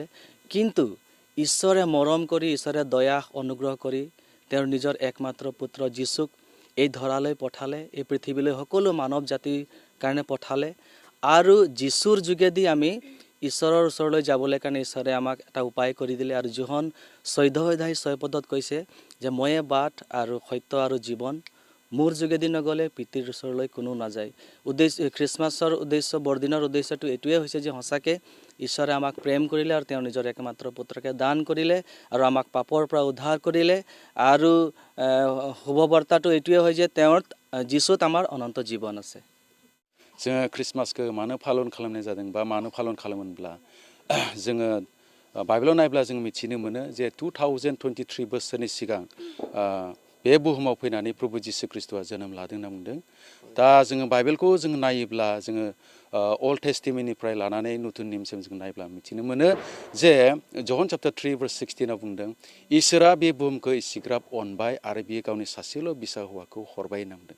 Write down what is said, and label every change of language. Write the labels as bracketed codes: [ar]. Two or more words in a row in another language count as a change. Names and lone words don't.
[as] কিন্তু ঈশ্বৰে মৰম কৰি, ঈশ্বৰে দয়া অনুগ্ৰহ কৰি তেওঁৰ নিজৰ একমাত্ৰ পুত্ৰ যীশুক এই ধৰালৈ পঠালে, এই পৃথিৱীলৈ সকলো মানৱ জাতিৰ কাৰণে পঠালে আৰু যীশুৰ যোগেদি আমি ঈশ্বৰৰ ওচৰলৈ যাবলৈ কাৰণে ঈশ্বৰে আমাক এটা উপায় কৰি দিলে আৰু যোহন 14:6 কৈছে যে ময়ে বাট আৰু সত্য আৰু জীৱন মোৰ যোগেদি নগ'লে পিতৃৰ ওচৰলৈ কোনো নাযায়। খ্ৰীষ্টমাছৰ উদ্দেশ্য বৰদিনৰ উদ্দেশ্যটো এইটোৱে হৈছে যে সঁচাকৈ ঈশ্বৰে আমাক প্ৰেম কৰিলে আৰু তেওঁ নিজৰ একমাত্ৰ পুত্ৰকে দান কৰিলে আৰু আমাক পাপৰ পৰা উদ্ধাৰ কৰিলে আৰু শুভবাৰ্তাটো এইটোৱে হয় যে তেওঁৰ যীশুত আমাৰ অনন্ত জীৱন আছে। [brx] जोङो ख्रिस्टमासखौ मानो फालन खालामनाय जादों बा मानो फालन खालामोनब्ला जोङो बाइबेलाव नायब्ला जों मिथिनो मोनो जे 2023 बोसोरनि सिगां बे बुहुमाव फैनानै प्रभु जिसु ख्रिस्टआ जोनोम लादों होनना बुंदों। दा जोङो बाइबेलखौ जों नायोब्ला जोङो अल्ड टेस्टिमेन्टनिफ्राय लानानै नतुन नियमसिम जों नायब्ला मिथिनो मोनो जे जन चैप्टार 3:16 आव बुंदों इसोरा बे बुहुमखौ इसिग्राब अनबाय आरो बियो गावनि सासेल' बिसा हौवाखौ हरबाय होनना बुंदों।